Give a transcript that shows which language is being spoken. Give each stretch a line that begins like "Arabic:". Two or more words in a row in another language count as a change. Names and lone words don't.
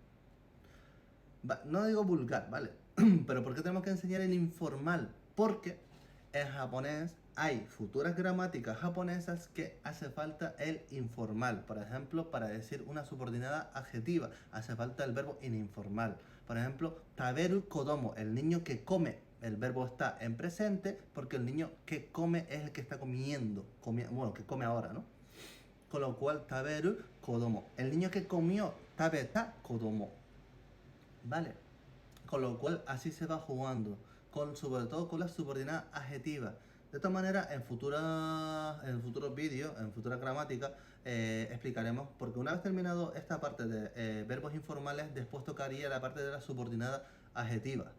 Spanish: No digo vulgar, ¿vale? Pero ¿por qué tenemos que enseñar en informal? Porque en japonés hay futuras gramáticas japonesas que hace falta el informal. Por ejemplo, para decir una subordinada adjetiva, hace falta el verbo en informal. Por ejemplo,
Japanese: 食べる子供,
Spanish: el niño que come. El verbo está en presente porque el niño que come es el que está comiendo. Bueno, que come ahora, ¿no? Con lo cual,
Japanese: 食べる子供.
Spanish: El niño que comió,
Japanese: 食べた子供.
Spanish: ¿Vale? Con lo cual así se va jugando, sobre todo con las subordinadas adjetivas. De esta manera, en futuros vídeos, en futura gramática, explicaremos, porque una vez terminado esta parte de verbos informales, después tocaría la parte de la subordinada adjetiva.